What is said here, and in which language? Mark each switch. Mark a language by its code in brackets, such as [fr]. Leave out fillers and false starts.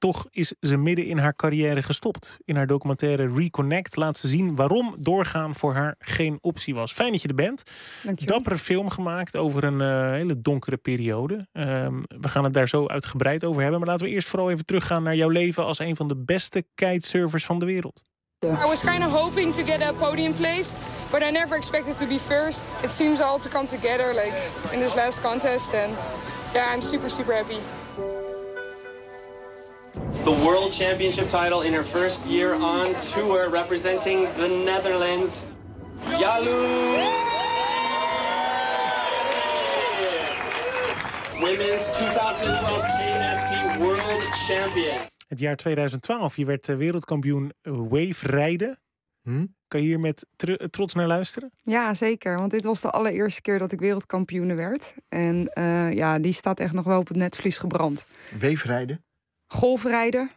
[nl] Toch is ze midden in haar carrière gestopt. In haar documentaire Reconnect laat ze zien waarom doorgaan voor haar geen optie was. Fijn dat je er bent. Dankjewel. Dappere film gemaakt over een hele donkere periode. We gaan het daar zo uitgebreid over hebben. Maar laten we eerst vooral even teruggaan naar jouw leven als een van de beste kitesurfers van de wereld. [en] I was kind of hoping to get a podium place, but I never expected to be first. It seems all to come together, like in this last contest, and yeah, I'm super, super happy. The world championship title in her first year on tour, representing the Netherlands. Yalu! Women's 2012 KNSB World Champion. [nl] Het jaar 2012, je werd wereldkampioen wave rijden. Kan je hier met trots naar luisteren? Ja, zeker. Want dit was de allereerste keer dat ik wereldkampioen werd. En ja, die staat echt nog wel op het netvlies gebrand. Wave rijden? Golfrijden.